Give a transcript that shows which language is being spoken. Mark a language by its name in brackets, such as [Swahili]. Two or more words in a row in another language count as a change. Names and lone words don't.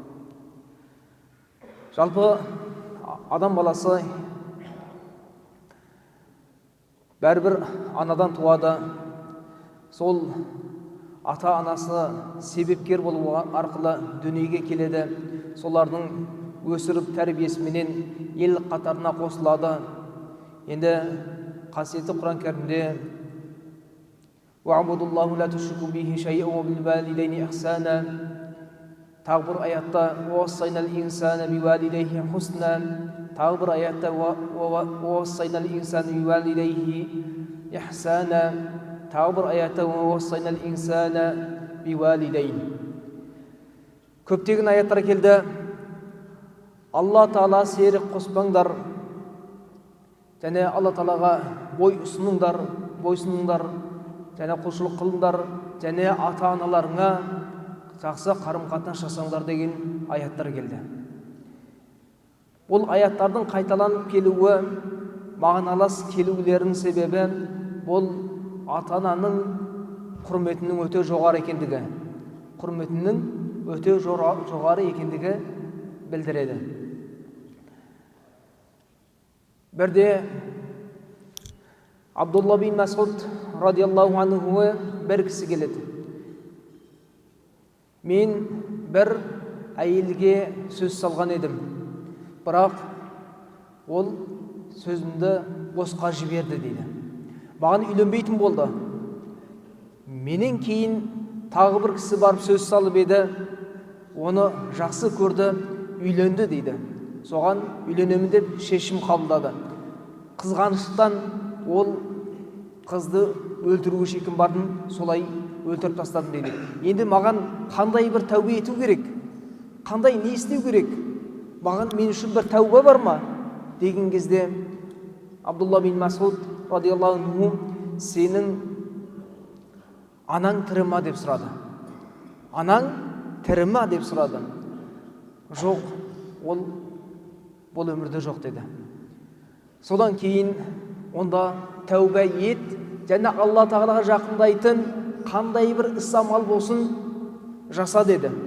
[Kazakh] Жалпы адам баласы бәрібір анадан туады. Сол ата-анасы себепкер болу арқылы дүниеге келеді. Солардың өсіріп тәрбиесіменен ел қатарына қосылады. Енді қасиетті Құран кәрімде [Arabic] وَعْبُدُوا اللَّهُ لَا تُشْرِكُوا بِهِ شَيْئًا وَبِالْوَالِدَيْنِ إِحْسَانًا [Kazakh] тағы бір аятта [Arabic] وَوَصَّيْنَا الْإِنسَانَ بِوَالِدَيْهِ حُسْنًا [Kazakh] тағы бір аятта [Arabic] وَوَصَّيْنَا الْإِنسَانَ بِوَالِدَيْهِ إِحْسَانًا [Kazakh] тағы бір аятта [Arabic] وَوَصَّيْنَا الْإِنسَانَ بِوَالِدَيْهِ. [Kazakh] Көптеген аяттар келді. Алла Тағала серік қоспаңдар және Алла Тағалаға бойсұныңдар және құлшылық қылыңдар және ата-аналарыңа жақсы қарым-қатынас жасаңдар деген аяттар келді. Бұл аяттардың қайталанып келуі, мағыналас келулерінің себебі бұл ата-ананың құрметінің өте жоғары екендігі білдіреді. Бірде Абдулла бин Масуд [Arabic] رضي الله عنه [Kazakh] бір кісі келеді. Мен бір әйелге сөз салған едім, бірақ ол сөзімді босқа жіберді дейді. Маған үйленбейтін болды. Менен кейін тағы бір кісі барып сөз салып еді, оны жақсы көрді, үйленді дейді. Соған үйленемін деп шешім қабылдады. Қызғаныштан ол қызды өлтіруге шекім бардым, солай өлтіріп тастадым дейді. Енді маған қандай бір тәубе ету керек? Қандай не істеу керек? Мен үшін бір тәубе бар ма? Деген кезде Абдулла бин Масуд [Arabic] رضي الله عنه [Kazakh] сенің анаң тірі ма деп сұрады. Анаң тірі ма деп сұрады. Жоқ, ол бұл өмірде жоқ деді. Содан кейін онда тәубе ет және Алла Тағалаға жақындайтын қандай бір іс-амал болсын жаса деді.